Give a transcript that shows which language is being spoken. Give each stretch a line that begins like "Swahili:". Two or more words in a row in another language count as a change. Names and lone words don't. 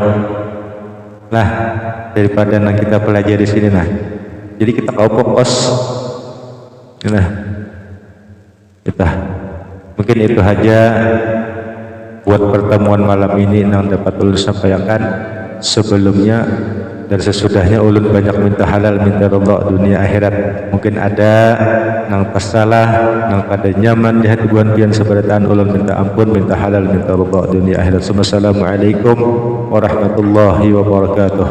Indonesian: Nah, daripada yang kita pelajari sini nah. Jadi kita kau fokus.
Banjar: Nah, kita mungkin itu aja buat pertemuan malam ini yang dapat ulun sampaikan. Sebelumnya dan sesudahnya ulun banyak minta halal, minta ridha dunia akhirat. Mungkin ada nang pasalah, nang kada nyaman di hati buan pian seberataan ulun minta ampun, minta halal, minta ridha dunia akhirat.
Arabic: Assalamualaikum warahmatullahi wabarakatuh.